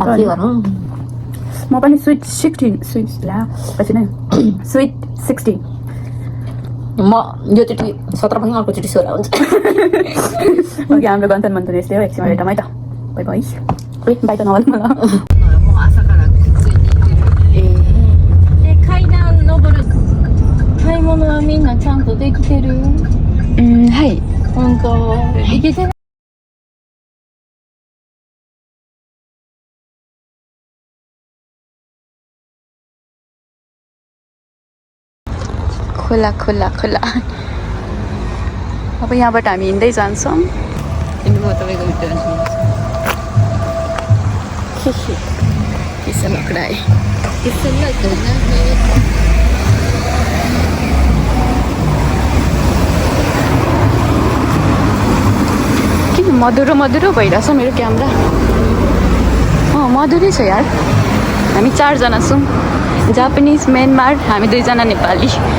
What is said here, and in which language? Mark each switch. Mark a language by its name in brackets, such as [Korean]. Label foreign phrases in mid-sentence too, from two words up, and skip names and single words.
[Nepali] के गर्नु म पनि स्विट ला पछि नै स्विट 16 म योचोटि 17 पनि अर्कोचोटि 16 हुन्छ ओके हाम्रो गन्थन मन्थन यस्तै हो एकछिन भेटौँ है त [English] bye bye bye [Nepali] त नभन्नु मलाई [Japanese] はいいけてない [Nepali] खोला खोला खोला अब यहाँबाट हामी हिँड्दै जान्छौँ किसन लकडाई किन मधुरो भइरहेछ मेरो क्यामेरा मधुरै छ यार हामी 4 जना छौँ जापानिज म्यानमार हामी 2 जना नेपाली